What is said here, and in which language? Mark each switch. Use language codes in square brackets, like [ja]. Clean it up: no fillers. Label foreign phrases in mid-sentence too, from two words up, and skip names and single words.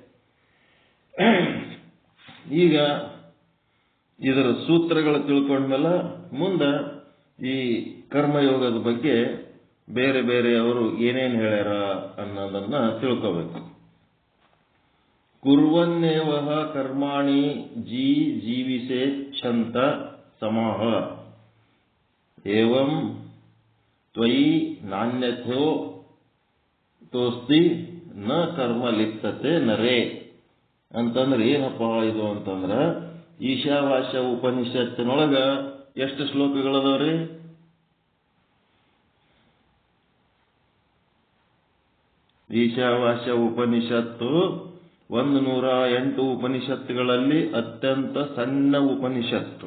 [kn] ಈಗ ಇದರ ಸೂತ್ರಗಳು ತಿಳ್ಕೊಂಡ್ಮೇಲೆ ಮುಂದೆ ಈ ಕರ್ಮಯೋಗದ ಬಗ್ಗೆ ಬೇರೆ ಬೇರೆಯವರು ಏನೇನು ಹೇಳ್ಯಾರ ಅನ್ನೋದನ್ನ ತಿಳ್ಕೋಬೇಕು. [sa] कुर्वन्नेवह कर्माणि जीविसेच्छन्त समाह एवं त्वयि नाण्यथो तोस्ति न कर्म लिप्तते नरे [kn] ಅಂತಂದ್ರೆ ಏನಪ್ಪಾ ಇದು ಅಂತಂದ್ರ, ಈಶಾವಾಸ್ಯ ಉಪನಿಷತ್ತಿನೊಳಗ ಎಷ್ಟು ಶ್ಲೋಕಗಳದವ್ರಿ? ಈಶಾವಾಸ್ಯ ಉಪನಿಷತ್ತು 108 ಉಪನಿಷತ್ತುಗಳಲ್ಲಿ ಅತ್ಯಂತ ಸಣ್ಣ ಉಪನಿಷತ್ತು.